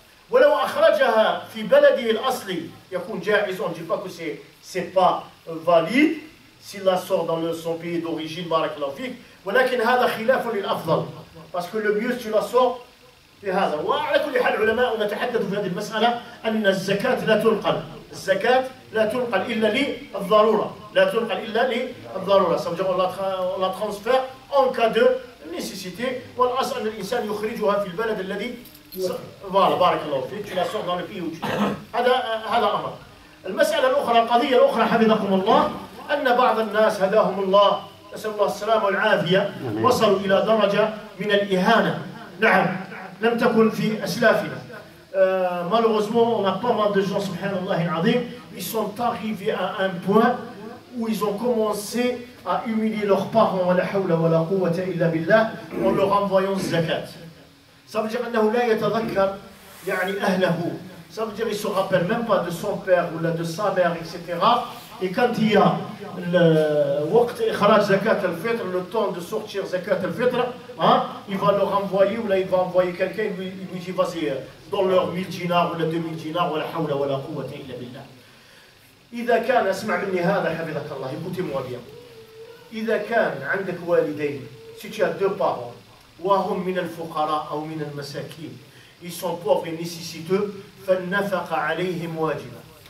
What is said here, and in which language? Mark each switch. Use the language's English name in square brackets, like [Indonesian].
[Arabic] ولو أخرجها في بلده الأصلي يكون جائز. [French] On ne dit pas que c'est pas valide s'il la sort dans son pays d'origine [Arabic] بارك الله فيك. ولكن هذا خلاف للأفضل, [French] parce que le mieux tu la sors [Arabic] في هذا. وعلى كل حال العلماء نتحدث في هذه المسألة أن الزكاة لا تنقل. الزكاة لا تنقل إلا للضرورة. لا تنقل إلا للضرورة. [French] Ça veut dire on la transfère en cas de nécessité. [Arabic] والأصل أن الإنسان يخرجها في البلد الذي voilà بارك الله فيك. [French] Tu la sors dans le pays où tu es. [Arabic] هذا أمر. المسألة الأخرى, القضية الأخرى حفظكم الله, أن بعض الناس هداهم الله نسأل الله السلامة والعافية وصلوا إلى درجة من الإهانة. نعم. لم تكن في أسلافنا. [French] Malheureusement, on a pas mal de gens, subhanallah al-azim, ils sont arrivés à un point où ils ont commencé à humilier leurs parents, [Arabic] wa la hawla wa la quwwata illa billah, [French] en leur envoyant zakat. Ça veut dire [Arabic] أنه لا يتذكر يعني أهله. [French] Ça veut dire qu'il ne se rappelle même pas de son père ou de sa mère, etc. et quand il y a le temps de sortir zakat al-fitr, hein, il va leur envoyer, ou là il va envoyer quelqu'un, il lui dit vas-y, dans leur 1000 dinars ou 2000 dinars, [Arabic] wa la hawla wa la quwwata illa billah. إذا كان اسمع مني هذا حفظك الله, [French] écoutez-moi bien. [Arabic] إذا كان عندك والدين, [French] si tu as deux parents, [Arabic] وهم من الفقراء أو من المساكين, [French] ils sont pauvres et nécessiteux, [Arabic] فالنفقة عليهم واجبة.